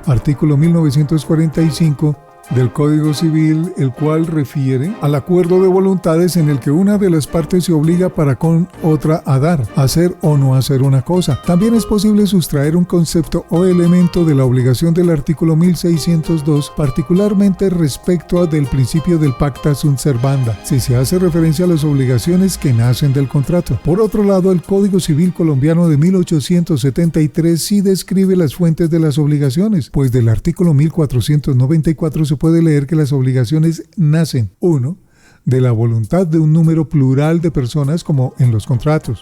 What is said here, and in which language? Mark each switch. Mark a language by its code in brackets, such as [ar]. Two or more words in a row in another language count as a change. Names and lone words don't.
[es] Artículo 1945 del Código Civil, el cual refiere al acuerdo de voluntades en el que una de las partes se obliga para con otra a dar, hacer o no hacer una cosa. También es posible sustraer un concepto o elemento de la obligación del artículo 1602, particularmente respecto del principio del [la] pacta sunt servanda, [es] si se hace referencia a las obligaciones que nacen del contrato. Por otro lado, el Código Civil colombiano de 1873 sí describe las fuentes de las obligaciones, pues del artículo 1494 se puede leer que las obligaciones nacen: 1. De la voluntad de un número plural de personas, como en los contratos.